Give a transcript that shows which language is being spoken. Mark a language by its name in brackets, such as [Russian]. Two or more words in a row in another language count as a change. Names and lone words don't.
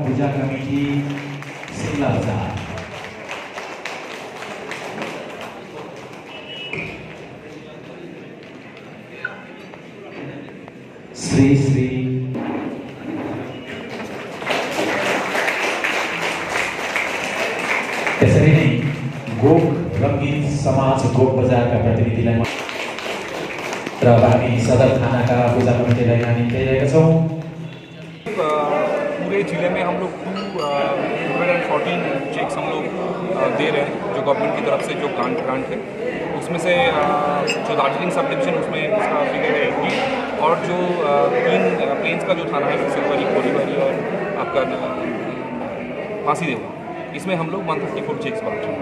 [Nepali] पूजा कमेटी शिमला बाजार, श्री श्री भोग बजारका प्रतिनिधिलाई र हामी सदर थानाका पूजा कमिटीलाई हामी दिइरहेका छौँ। [Hindi] पूरे जिले में हम लोग 214 चेक्स हम लोग दे रहे हैं जो गवर्नमेंट की तरफ से जो ग्रांट है उसमें से जो दार्जिलिंग [English] sub division [Hindi] उसमें उसका फिगर है 80 और जो 3 प्लेन्स का जो थाना है सिलवरी कोलीबारी और आपका फांसी देवा इसमें हम लोग 134 चेक्स बांट रहे हैं।